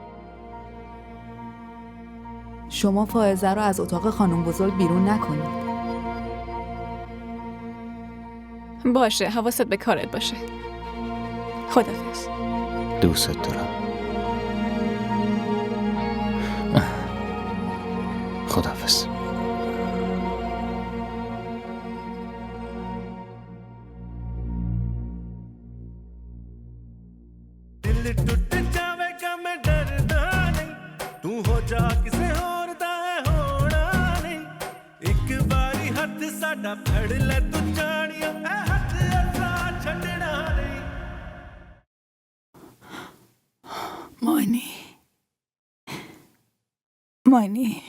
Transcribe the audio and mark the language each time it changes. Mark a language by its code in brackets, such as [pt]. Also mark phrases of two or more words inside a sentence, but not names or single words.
[fa] شما فائزه رو از اتاق خانم بزرگ بیرون نکنید. باشه، حواست به کارت باشه. خداحافظ. دوست دارم. خداحافظ. [pa] ਦਿਲ ਟੁੱਟ ਜਾਵੇਗਾ ਮੈਂ ਡਰਦਾ ਨਹੀਂ ਤੂੰ ਹੋ ਜਾ ਕਿਸੇ ਹੋਰ ਦਾ ਹੈ ਹੋਣਾ ਨਹੀਂ ਇੱਕ ਬਾਰੀ ਹੱਥ ਸਾਡਾ ਫੜ ਲੈ ਤੂੰ ਜਾਨੀਆ ਏ ਹੱਥ ਅਸਾਂ ਛੱਡਣਾ ਨਹੀਂ [fa] مانی